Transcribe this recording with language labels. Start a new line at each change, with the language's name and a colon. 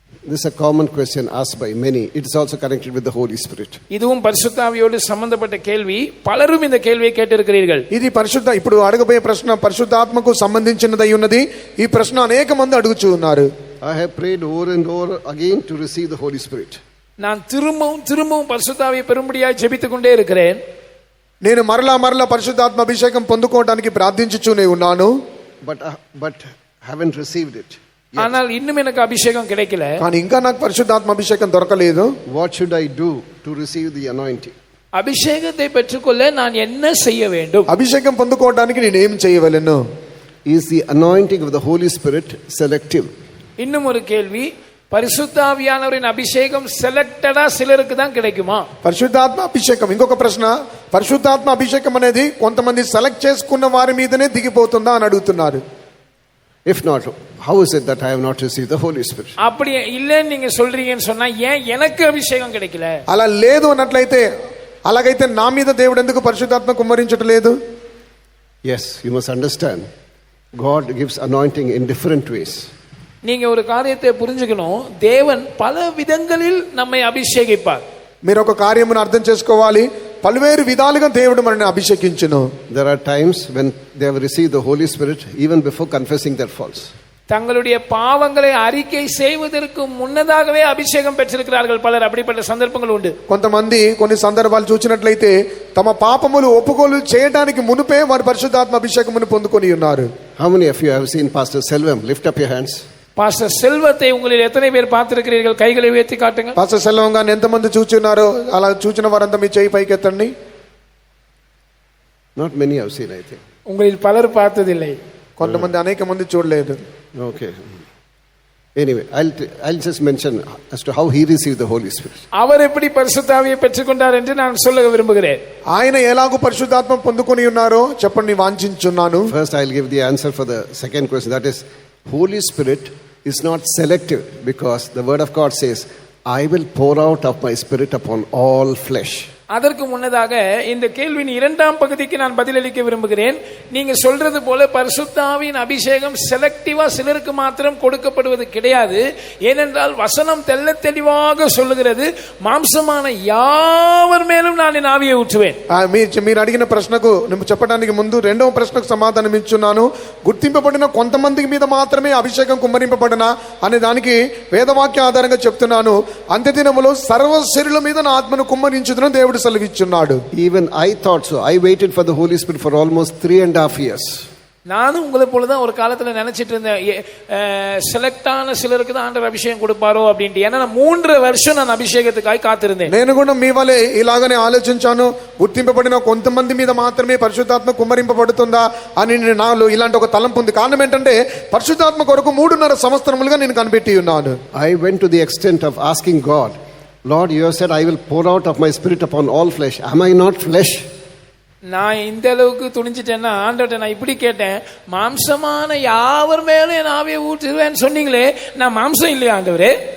English: This is a common question asked by many. It is also connected with the Holy Spirit.
Tamil: இதுவும் பரிசுத்தாவியோடு சம்பந்தப்பட்ட கேள்வி. பலரும் இந்த கேள்வியை கேட்டிருக்கிறீர்கள்.
Telugu: ఇది పరిశుద్ధ ఇప్పుడు అడగబోయే ప్రశ్న పరిశుద్ధాత్మకు సంబంధించినదై ఉన్నది. ఈ ప్రశ్న అనేక మంది అడుగుచూ ఉన్నారు.
English: I have prayed over and over again to receive the Holy Spirit.
Tamil: நான் திரும்பவும் திரும்பவும் பரிசுத்தாவியை பெறும்படியாய் ஜெபித்துக் கொண்டே இருக்கிறேன்.
Telugu: నేను మరలా మరలా పరిశుద్ధాత్మ అభిషేకం పొందుకోవడానికి ప్రార్థించుచూనే ఉన్నాను.
English: But haven't received it.
Tamil: ஆனால் இன்னும் எனக்கு அபிஷேகம் கிடைக்கல.
Telugu: కానీ ఇంకా నాకు పరిశుద్ధాత్మ అభిషేకం దొరకలేదు.
English: What should I do to receive the anointing?
Tamil: அபிஷேகத்தை பெற்றுக்கொள்ள நான் என்ன செய்ய வேண்டும்?
Telugu: అభిషేకం పొందుకోవడానికి నేను ఏం చేయవలెను?
English: Is the anointing of the Holy Spirit selective?
Tamil: இன்னும் ஒரு கேள்வி, பரிசுத்தாவியானவரின் அபிஷேகம் செலக்டடா சிலருக்கு தான் கிடைக்குமா?
Telugu: పరిశుద్ధాత్మ అభిషేకం ఇంకొక ప్రశ్న, పరిశుద్ధాత్మ అభిషేకం అనేది కొంతమంది సెలెక్ట్ చేసుకున్న వారి మీదనే దిగిపోతుందా అని అడుగుతున్నారు.
English: If not, how is it that I have not received the Holy Spirit?
Tamil: அப்படி இல்லன்னு நீங்க சொல்றீங்கன்னு சொன்னா ஏன் எனக்கு அபிஷேகம் கிடைக்கல?
Telugu: అలా లేదు అన్నట్లయితే అలాగైతే నా మీద దేవుడు ఎందుకు పరిశుద్ధాత్మ కుమ్మరించట్లేదు?
English: Yes, you must understand. God gives anointing in different ways.
Tamil: நீங்க ஒரு காரியத்தை புரிஞ்சுக்கணும், தேவன் பல விதங்களில் நம்மை அபிஷேகிப்பார்.
Telugu: మీరు ఒక కార్యమును అర్థం చేసుకోవాలి. పలువేరు విధాలుగా దేవుడు మనల్ని అభిషేకించును.
English: There are times when they have received the Holy Spirit even before confessing their faults.
Tamil: தங்களுடைய பாவங்களை அறிக்கை செய்வதற்கு முன்னதாகவே அபிஷேகம் பெற்றிருக்கிறார்கள் பலர். அப்படிப்பட்ட சந்தர்ப்பங்கள் உண்டு.
Telugu: కొంతమంది కొన్ని సందర్భాలు చూసినట్లయితే తమ పాపములు ఒప్పుకోలు చేయడానికి మునుపే వారు పరిశుద్ధాత్మ అభిషేకమును పొందుకొని ఉన్నారు.
English: How many of you have seen Pastor Selvam? Lift up your hands.
Tamil: Pastor செல்வத்தை உங்களில் எத்தனை பேர் பார்த்திருக்கிறீர்கள்? கைகளை உயர்த்தி காட்டுங்க.
Telugu: పాస్టర్ సెల్వం గారిని ఎంతమంది చూచున్నారో అలా చూచిన వారంతా మీ చేయి పైకెత్తండి.
English: Not many have seen, I think.
Tamil: உங்களில் பலர் பார்த்ததில்லை.
Telugu: కొంతమంది అనేక మంది చూడలేదు.
English: Okay. Anyway, I'll just mention as to how he received the Holy Spirit.
Tamil: அவர் எப்படி பரிசுத்தாவியை பெற்றுக்கொண்டார் என்று நான் சொல்ல விரும்புகிறேன்.
Telugu: ఆయన ఎలాగో పరిశుద్ధాత్మ పొందుకొని ఉన్నారో చెప్పండి వాంఛించున్నాను.
English: First, I'll give the answer for the second question. That is, Holy Spirit is not selective, because the Word of God says, I will pour out of my Spirit upon all flesh.
Tamil: அதற்கு முன்னதாக இந்த கேள்வியின் இரண்டாம் பகுதிக்கு நான் பதிலளிக்க விரும்புகிறேன். நீங்க சொல்றது போல பரிசுத்தாவின் அபிஷேகம் செலக்டிவா சிலருக்கு மாத்திரம் கொடுக்கப்படுவது கிடையாது. ஏனென்றால் வசனம் தெள்ள தெளிவாக சொல்லுகிறது, மாம்சமான யாவர் மேலும் நான் என் ஆவியை ஊற்றுவேன்.
Telugu: మీరు అడిగిన ప్రశ్నకు నేను చెప్పడానికి ముందు రెండవ ప్రశ్నకు సమాధానం ఇచ్చున్నాను. గుర్తింపబడిన కొంతమంది మీద మాత్రమే అభిషేకం కుమ్మరింపబడిన అనే దానికి వేదవాక్య ఆధారంగా చెప్తున్నాను. అంత్యదినములో సర్వ శరీరుల మీద నా ఆత్మను కుమ్మరించుదును దేవుడు సెలవిచ్చున్నాడు.
English: Even I thought so. I waited for the Holy Spirit for almost 3.5 years.
Tamil: நானும் உங்களை போலதான் ஒரு காலத்துல நினைச்சிட்டு இருந்தேன், செலக்டான சிலருக்கு தான் ஆண்டவர் அபிஷேகம் கொடுப்பாரோ அப்படின்ட்டு. ஏன்னா 3 வருஷம் நான் అభిషేకத்துக்காக కాத்திருந்தேன்.
Telugu: నేను కూడా మీ వలే ఇలాగనే ఆలోచించాను. గుర్తింపబడిన కొంతమంది మీద మాత్రమే పరిశుద్ధాత్మ కుమ్మరింపబడుతుందా అని నాలో ఇలాంటి ఒక తలంపు ఉంది. కారణం ఏంటంటే పరిశుద్ధాత్మ కొరకు 3.5 సంవత్సరములుగా నేను కనిపెట్టి ఉన్నాను.
English: I went to the extent of asking God, Lord, you have said I will pour out of my Spirit upon all flesh. Am I not flesh?
Tamil: நான் இந்த அளவுக்கு துணிஞ்சிட்டேன்னா ஆண்டவர்ட்ட நான் இப்படி கேட்டேன், மாம்சமான யாவர் மேலும் என் ஆவியை ஊற்றுவேன்னு சொன்னீங்களே, நான் மாம்சம் இல்லையா ஆண்டவரே?